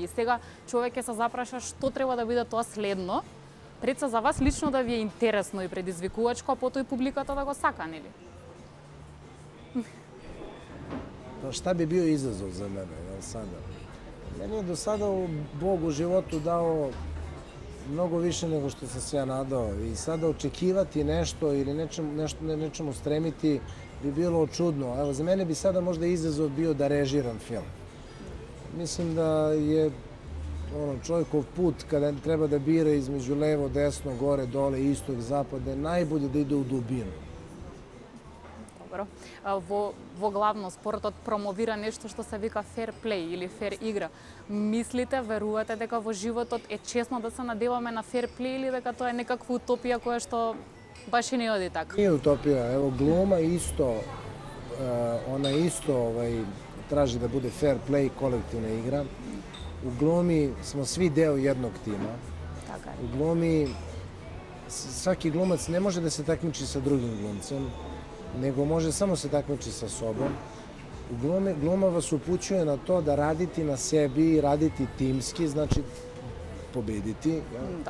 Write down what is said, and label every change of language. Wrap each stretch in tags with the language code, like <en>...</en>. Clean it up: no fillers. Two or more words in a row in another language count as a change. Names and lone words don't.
<mk>И сега човек ќе се запраша што треба да биде тоа следно, пред се за вас лично да ви е интересно и предизвикувачко, а потоа и публиката да го сака, нели?</mk> <sr>Pa šta bi bio izazov za mene, jel sada? Meni je do sada Bog u životu dao mnogo više nego što sam se ja nadao i sada očekivati nešto ili nečemu stremiti bi bilo čudno. Evo, za mene bi sada možda izazov bio da režiram film. Mislim da je čovjekov put kada treba da bira između levo, desno, gore, dole, istog, zapada, najbolje da ide u dubinu.</sr> <mk>Добро. Во главно спортот промовира нешто што се вика</mk> <en>fair play</en> <mk>или fair игра. Мислите, верувате дека во животот е честно да се надеваме на</mk> <en>fair play</en> <mk>или дека тоа е некаква утопија која што баш и не оди така?</mk> <sr>Nije utopija. Evo, gluma isto, ona isto traži da bude</sr> <en>fair play,</en> <sr>kolektivna igra. U glumi smo svi deo jednog tima.</sr> <mk>Така е.</mk> <sr>U glumi svaki glumac ne može da se takmiči sa drugim glumcem, nego može samo se takmiči sa sobom. Gluma vas upućuje na to da raditi na sebi, raditi timski, znači pobediti. Да.</sr>